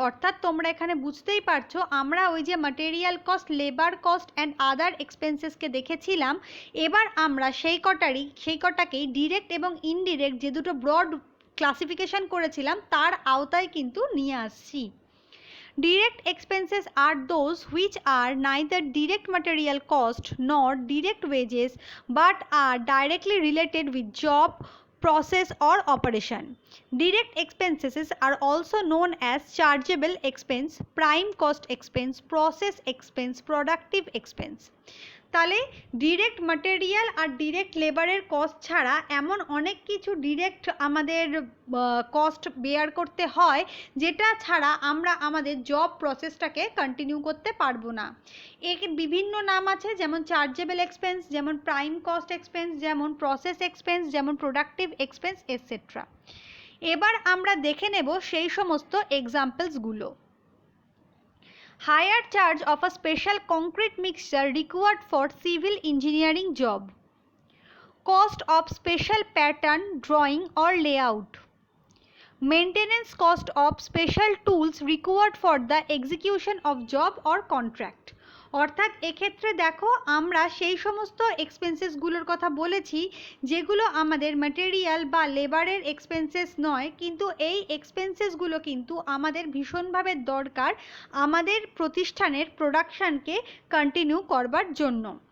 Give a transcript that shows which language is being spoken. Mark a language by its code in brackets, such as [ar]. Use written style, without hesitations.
[bn] অর্থাৎ তোমরা এখানে বুঝতেই পারছো আমরা ওই যে material cost, labour cost and other এক্সপেন্সেসকে দেখেছিলাম, এবার আমরা সেই কটাকেই ডিরেক্ট এবং ইনডিরেক্ট যে দুটো ব্রড ক্লাসিফিকেশন করেছিলাম তার আওতায় কিন্তু নিয়ে আসছি। [en] Direct expenses are those which are neither direct material cost nor direct wages but are directly related with job, process or operation. Direct expenses are also known as chargeable expense, prime cost expense, process expense, productive expense. [bn] তাহলে direct material আর direct লেবারের cost ছাড়া এমন অনেক কিছু direct আমাদের cost bear করতে হয় যেটা ছাড়া আমরা আমাদের জব প্রসেসটাকে কন্টিনিউ করতে পারবো না। এর বিভিন্ন নাম আছে, যেমন চার্জেবল এক্সপেন্স, যেমন প্রাইম কস্ট এক্সপেন্স, যেমন প্রসেস এক্সপেন্স, যেমন প্রোডাক্টিভ এক্সপেন্স এটসেট্রা। এবার আমরা দেখে নেব সেই সমস্ত এক্সাম্পলসগুলো। [en] Higher charge of a special concrete mixture required for civil engineering job. Cost of special pattern, drawing or layout. Maintenance cost of special tools required for the execution of job or contract. [bn] অর্থাৎ এক্ষেত্রে দেখো আমরা সেই সমস্ত এক্সপেন্সেসগুলোর কথা বলেছি যেগুলো আমাদের ম্যাটেরিয়াল বা লেবারের এক্সপেন্সেস নয়, কিন্তু এই এক্সপেন্সেসগুলো কিন্তু আমাদের ভীষণভাবে দরকার আমাদের প্রতিষ্ঠানের প্রোডাকশানকে কন্টিনিউ করবার জন্য।